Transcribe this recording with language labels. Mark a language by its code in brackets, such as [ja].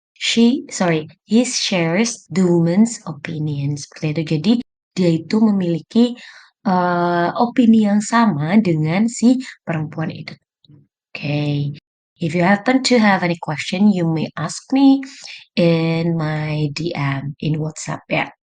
[en] He shares the woman's opinion. [id] Seperti itu. Jadi dia itu memiliki opini yang sama dengan si perempuan itu. Okay. [en] If you happen to have any question, you may ask me in my DM in WhatsApp ya.